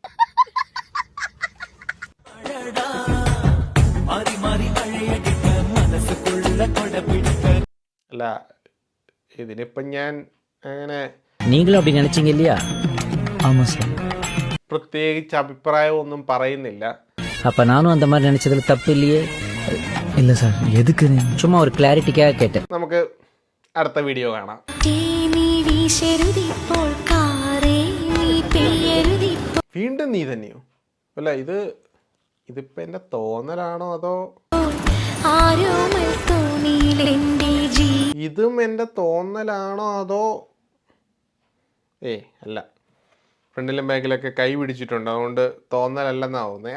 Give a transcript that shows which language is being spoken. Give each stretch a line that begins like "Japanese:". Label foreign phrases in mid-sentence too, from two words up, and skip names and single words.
Malayalam: അല്ല, ഇതിനിപ്പം ഞാൻ അങ്ങനെ പ്രത്യേകിച്ച് അഭിപ്രായമൊന്നും പറയുന്നില്ല.
Tamil: அப்ப நானும் அந்த மாதிரி நினைச்சதுல தப்பு இல்லையே. இல்ல சார், எதுக்கு சும்மா ஒரு கிளாரிட்டிக்காக கேட்டேன்.
Malayalam: നമുക്ക് അടുത്ത വീഡിയോ കാണാം. വീണ്ടും നീ തന്നെയോ? അല്ല ഇതിപ്പോ എന്റെ തോന്നലാണോ അതോ ഇതും എന്റെ തോന്നലാണോ അതോ അല്ല, ഫ്രണ്ടിലും ബാക്കിലൊക്കെ കൈ പിടിച്ചിട്ടുണ്ട്, അതുകൊണ്ട് തോന്നലല്ലെന്നാവുന്നത്.